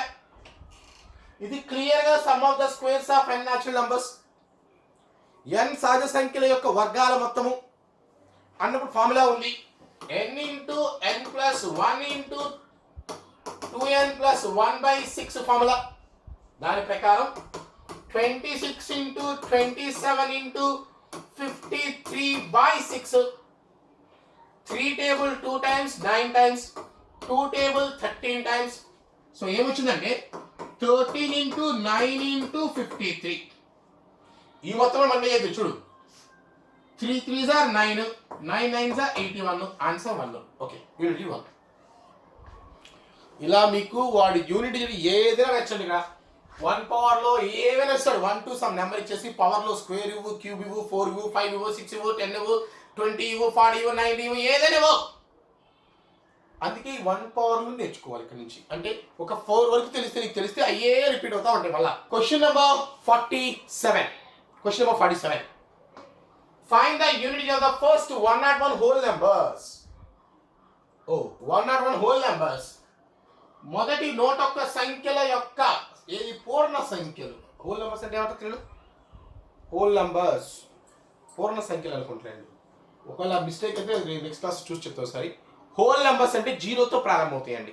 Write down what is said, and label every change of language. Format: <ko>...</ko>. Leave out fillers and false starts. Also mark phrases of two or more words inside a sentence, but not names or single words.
<te>ఇది క్లియర్గా</te> <en>sum of the squares of n natural numbers.</en> <te>n సహజ సంఖ్యల యొక్క వర్గాల మొత్తము అన్నప్పుడు ఫార్ములా ఉంది. n × n + 1 × 2n + 1/6 ఫార్ములా. దాని ప్రకారం 26 into 27 into 53/6.</te> <en>3 table 2 times 9 times, 2 table 13 times.</en> <te>సో ఏమొచ్చిందంటే 13 into 9 into 53. ఈ మొత్తం మనం చేయొద్దు చూడు.</te> <en>3 3s are 9, 9 9s are 81. ఆన్సర్ 1. okay, unit 1.</en> <te>ఇలా మీకు వాడి యూనిట్ ఏదైనా నచ్చండి ఇక 1 పవర్లో ఏమైనా ఇస్తాడు.</te> <en>1 to some number</en> <te>ఇచ్చేసి పవర్లో స్క్వేర్ ఇవ్వు, క్యూబ్ ఇవ్వు, 4 ఇవ్వు, 5 ఇవ్వు, 6 ఇవ్వు, 10 ఇవ్వు, 20 ఇవ్వు, 40 ఇవ్వు, 90 ఇవ్వు, ఏదైనా ఇవ్వు. అందుకే 1 పవర్లు నేర్చుకోవాలి ఇక్కడ నుంచి. అంటే ఒక 4 వరకు తెలిస్తే అయ్యే రిపీట్ అవుతా ఉంటాయి మళ్ళా.</te> <en>question number 47. Find the unity of the first 101 whole numbers. 101 whole numbers.</en> <te>మొదటి 101 సంఖ్యల యొక్క ఏది పూర్ణ సంఖ్యలు.</te> <en>whole numbers</en> <te>అంటే ఏమంటారు తెలియదు?</te> <en>whole numbers</en> <te>పూర్ణ సంఖ్యలు అనుకుంటారండి. ఒకవేళ మిస్టేక్ అయితే</te> <en>next class</en> <te>చూసి చెప్తా ఒకసారి.</te> <en>whole numbers</en> <te>అంటే 0తో ప్రారంభమవుతాయండి.</te>